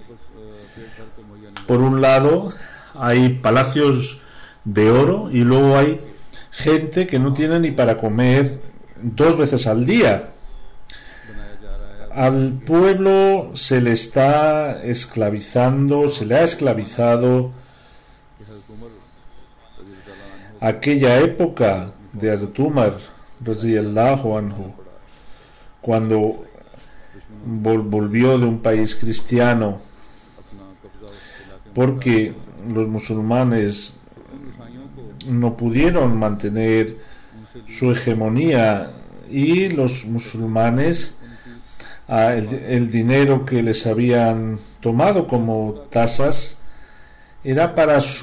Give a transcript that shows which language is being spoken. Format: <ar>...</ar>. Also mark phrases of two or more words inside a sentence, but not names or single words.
<es>Por un lado hay palacios de oro y luego hay gente que no tiene ni para comer 2 veces al día. Al pueblo se le está esclavizando, se le ha esclavizado. Aquella época de Hazrat Umar</es> <ar>رضي الله عنه,</ar> <es>cuando volvió de un país cristiano, porque los musulmanes no pudieron mantener su hegemonía, y los musulmanes el dinero que les habían tomado como tasas era para</es>